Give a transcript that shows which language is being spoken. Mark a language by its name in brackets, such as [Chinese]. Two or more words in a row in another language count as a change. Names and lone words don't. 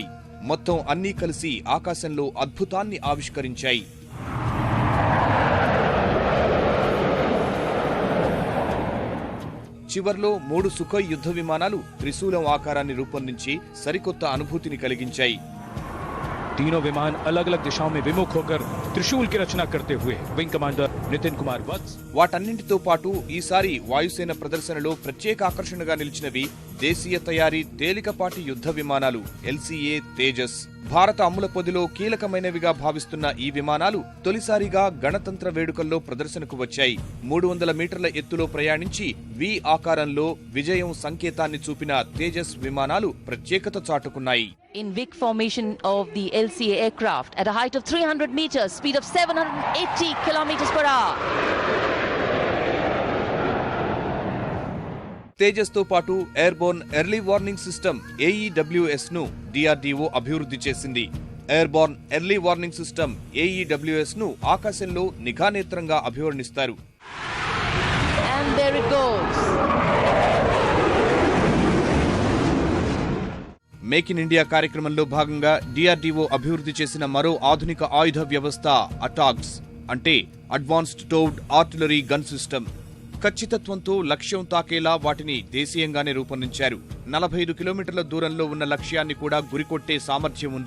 [Telugu] మొత్తం అన్నీ కలిసి ఆకాశంలో అద్భుతాన్ని ఆవిష్కరించాయి. చివర్లో 3 సుఖోయ్ యుద్ధ విమానాలు త్రిశూలం ఆకారాన్ని రూపొందించి సరికొత్త అనుభూతిని కలిగించాయి. [Hindi] तीनों विमान अलग अलग दिशाओं में विमुख होकर त्रिशूल की रचना करते हुए [English] Wing Commander [Hindi] नितिन कुमार वत्स [Telugu] వాటన్నింటితో పాటు ఈసారి వాయుసేన ప్రదర్శనలో ప్రత్యేక ఆకర్షణగా నిలిచినవి దేశీయ తయారీ తేలికపాటి యుద్ధ విమానాలు LCA తేజస్. భారత అమ్ముల పొదిలో కీలకమైనవిగా భావిస్తున్న ఈ విమానాలు తొలిసారిగా గణతంత్ర వేడుకల్లో ప్రదర్శనకు వచ్చాయి. 300 మీటర్ల ఎత్తులో ప్రయాణించి V ఆకారంలో విజయం సంకేతాన్ని చూపిన తేజస్ విమానాలు ప్రత్యేకత చాటుకున్నాయి. [English] In big formation of the LCA aircraft at a height of 300 meters, speed of 780 kilometers per hour. [Telugu] తేజస్ తో పాటు [English] Airborne Early Warning System [Telugu] AEWS ను DRDO అభివృద్ధి చేసింది. [English] Airborne Early Warning System [Telugu] AEWS ను ఆకాశంలో నిఘా నేత్రంగా అభివర్ణిస్తారు. [English] And there it goes. [Telugu] మేక్ ఇన్ ఇండియా కార్యక్రమంలో భాగంగా DRDO అభివృద్ధి చేసిన మరో ఆధునిక ఆయుధ వ్యవస్థ అటాగ్స్, అంటే [English] Advanced Towed Artillery Gun System. [Telugu] ఖచ్చితత్వంతో లక్ష్యం తాకేలా వాటిని దేశీయంగానే రూపొందించారు. 45 కిలోమీటర్ల దూరంలో ఉన్న లక్ష్యాన్ని కూడా గురికొట్టే సామర్థ్యం ఉంది.